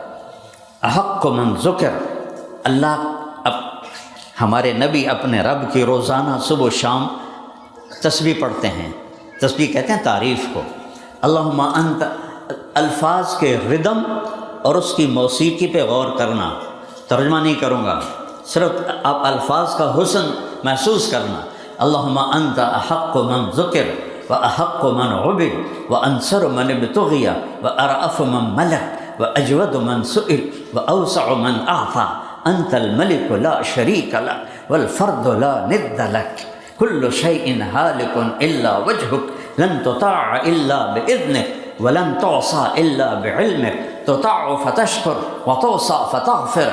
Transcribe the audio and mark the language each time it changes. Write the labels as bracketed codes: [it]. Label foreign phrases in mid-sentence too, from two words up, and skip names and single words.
[ar] احق من ذکر، [ur] اللہ ہمارے نبی اپنے رب کی روزانہ صبح و شام تسبیح پڑھتے ہیں۔ تسبیح کہتے ہیں تعریف کو۔ [ar] اللہم انت، [ur] الفاظ کے ردم اور اس کی موسیقی پہ غور کرنا، ترجمہ نہیں کروں گا، صرف آپ الفاظ کا حسن محسوس کرنا۔ [ar] اللہم انت احق من ذکر و احق من عبد و انصر من ابتغی و ارأف من ملک و اجود من سئل و اوسع من اعطى، انت الملک لا شریک لک والفرد لا ند لک، کل شیء ہالک الا وجہک، لن تطاع الا باذنک ولن تعصى الا بعلمک، تطاع فتشکر وتعصى فتغفر،